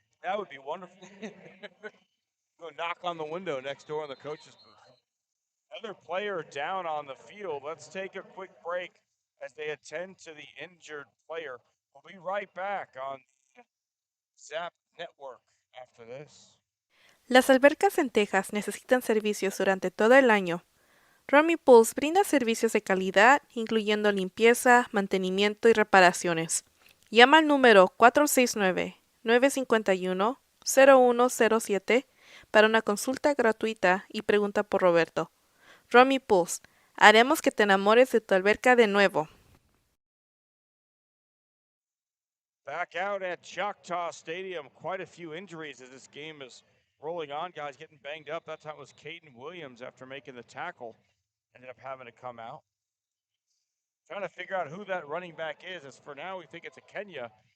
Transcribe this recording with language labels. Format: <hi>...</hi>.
<en>That would be wonderful. Go knock on the window next door in the coach's booth. Another player down on the field. Let's take a quick break as they attend to the injured player. We'll be right back on the Zap Network after this.</en> <es>Las albercas en Texas necesitan servicios durante todo el año. Romy Pools brinda servicios de calidad, incluyendo limpieza, mantenimiento y reparaciones. Llama al número 469-951-0107 para una consulta gratuita y pregunta por Roberto. Romy Pools, haremos que te enamores de tu alberca de nuevo.</es> <en>Back out at Choctaw Stadium, quite a few injuries as this game is rolling on. Guys getting banged up. That time was Caden Williams after making the tackle. Ended up having to come out. Trying to figure out who that running back is. As for now, we think it's Akenya.</en>